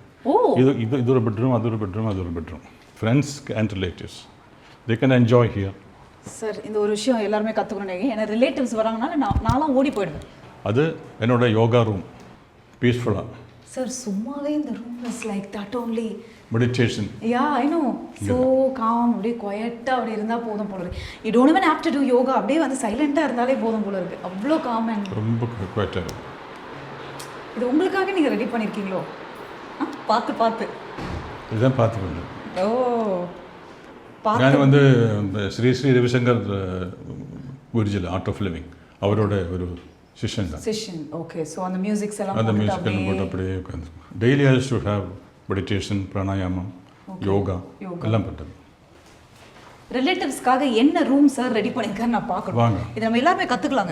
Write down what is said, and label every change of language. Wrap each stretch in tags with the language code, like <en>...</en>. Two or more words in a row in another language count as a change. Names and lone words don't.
<ta>இது ஒரு பெட்ரூம், அது ஒரு பெட்ரூம், அது ஒரு பெட்ரூம்.</ta> <en>friends and relatives they can enjoy here.</en> <ta>சார் இந்த ஒரு விஷயம் எல்லாருமே கற்றுக்கணும். ஏன்னா ரிலேட்டிவ்ஸ் வராங்கனால நான்லாம் ஓடி போயிடுவேன். அது என்னோட யோகா ரூம் பீஸ்ஃபுல்லாக. சார் சும்மாவே இந்த</ta> <en>room is like that only</en> <ta>மெடிடேஷன்.</ta> <en>ya I know so calm</en> <ta>அப்படியே குவைட்டாக அப்படி இருந்தால் போதும் போல இருக்கு.</ta> <en>you don't even have to do yoga,</en> <ta>அப்படியே வந்து சைலண்டாக இருந்தாலே போதும் போல இருக்கு. அவ்வளோ</ta> <en>calm and</en> <ta>ரொம்ப குவைட்டாக இருக்கும். இது உங்களுக்காக நீங்கள் ரெடி பண்ணியிருக்கீங்களோ? பார்த்து இதுதான் பார்த்துக்கணும். ஓ ഞാൻ வந்து ശ്രീ ശ്രീ രവിശങ്കർ ഗുരുജിൽ ആർട്ട് ഓഫ് ലിവിങ് அவரோட ஒரு சிஷ்யன் தான்.</ta> <en>session okay.</en> <ta>ஸோ அந்த மியூசிக்ஸ் எல்லாம் அந்த மியூசிக் எல்லாம் போட்டு அப்படியே உட்காந்து</ta> <en>daily I used to have meditation,</en> <ta>பிராணாயாமம், யோகா எல்லாம் பண்ணுறது. ரிலேட்டிவ்ஸ்க்காக என்ன ரூம் சார் ரெடி பண்ணியிருக்காரு நான் பார்க்கணும். வாங்க, இது நம்ம எல்லாருமே கற்றுக்கலாங்க.</ta>